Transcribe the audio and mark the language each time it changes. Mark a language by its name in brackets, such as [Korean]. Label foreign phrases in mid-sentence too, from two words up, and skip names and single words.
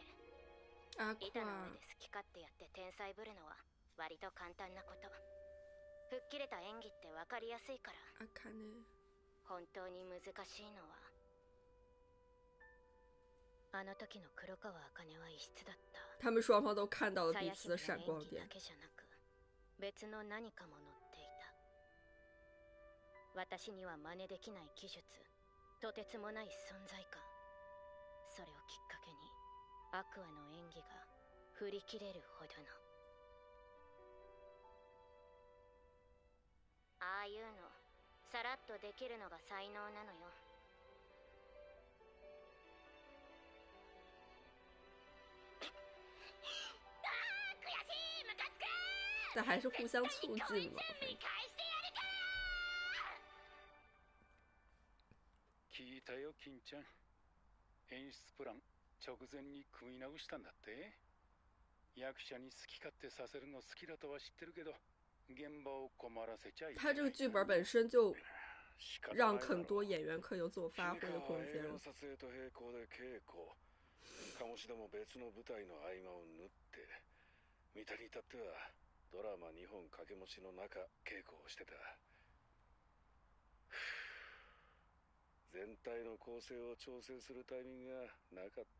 [Japanese] あ板の上で好き勝手やって天才ぶるのは割と簡単なこと。吹っ切れた演技って分かりやすいから。あかね。本当に難しいのは、あの時の黒川茜は異質だった。 [Chinese] 他们双方都看到了彼此的闪光点。 [Japanese] だけじゃなく、別の何かも乗っていた。私には真似できない技術、とてつもない存在感。それをきっかけにアクアの演技が振り切れるほどの。ああいうのさらっとできるのが才能なのよ。 [Chinese] 但还是互相促进了。 [Japanese] 聞いたよ、金ちゃん。演出プラン直前に組み直したんだって。役者に好き勝手させるの好きだとは知ってるけど、現場を困らせちゃいけない。 [Chinese] 他这个剧本本身就让很多演员可以有自我发挥的空间。 [Japanese] 撮影と並行で稽古。鴨志田も別の舞台の合間を縫って、三田に至ってはドラマ2本掛け持ちの中稽古をしてた。全体の構成を調整するタイミングがなかった。